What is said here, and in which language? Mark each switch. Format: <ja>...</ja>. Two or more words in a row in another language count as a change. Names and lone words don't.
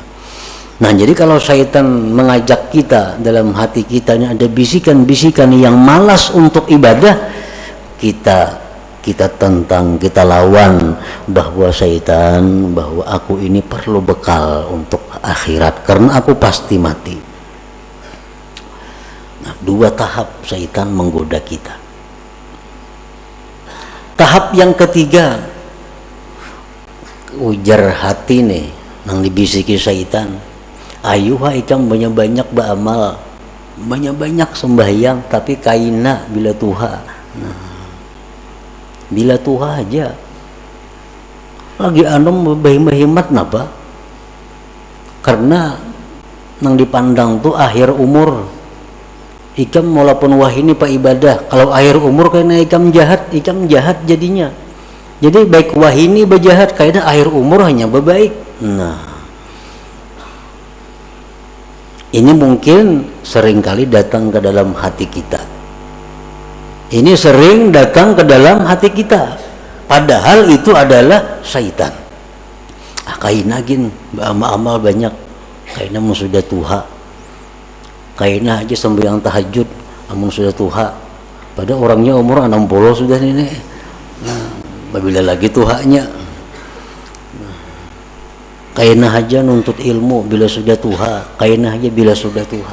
<id>Nah jadi kalau syaitan mengajak kita, dalam hati kita ini ada bisikan-bisikan yang malas untuk ibadah, kita kita tentang, kita lawan bahwa syaitan, bahwa aku ini perlu bekal untuk akhirat karena aku pasti mati. Nah, 2 tahap syaitan menggoda kita. Tahap yang ketiga,</id> <bjn>ujar hati nih nang dibisiki syaitan, ayo ikam banyak-banyak beramal, banyak-banyak sembahyang, tapi kaina bila Tuha. Nah, bila Tuha aja lagi anom berhemat napa, karena nang dipandang tuh akhir umur ikam walaupun wahini pak ibadah, kalau akhir umur karena ikam jahat jadinya. Jadi baik wahini berjahat karena akhir umur hanya berbaik.</bjn> <id>Nah, ini mungkin seringkali datang ke dalam hati kita. Ini sering datang ke dalam hati kita, padahal itu adalah syaitan.</id> <bjn>Kaina gin amal banyak, kaina mun sudah Tuha, kaina aja sembahyang tahajud amun sudah Tuha, pada orangnya umur 60 sudah nenek. Nah, bila lagi Tuhanya, kaina aja nuntut ilmu bila sudah Tuha, kaina aja bila sudah Tuha.</bjn>